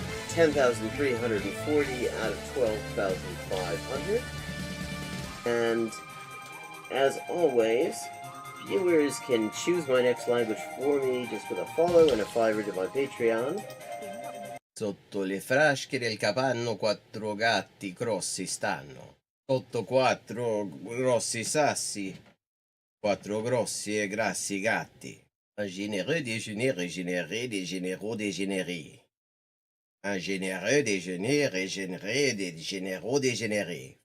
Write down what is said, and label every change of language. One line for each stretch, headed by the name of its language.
English: 10,340 out of 12,500. And as always, viewers can choose my next language for me just with a follow and a $5 to my Patreon.
Italian: Sotto le frasche del capanno 4 gatti grossi stanno. Sotto 4 grossi sassi, 4 grossi e grassi gatti.
French: Un généreux déjeuner régénéré, des généraux dégénérés. Un généreux déjeuner régénéré, des généraux dégénérés.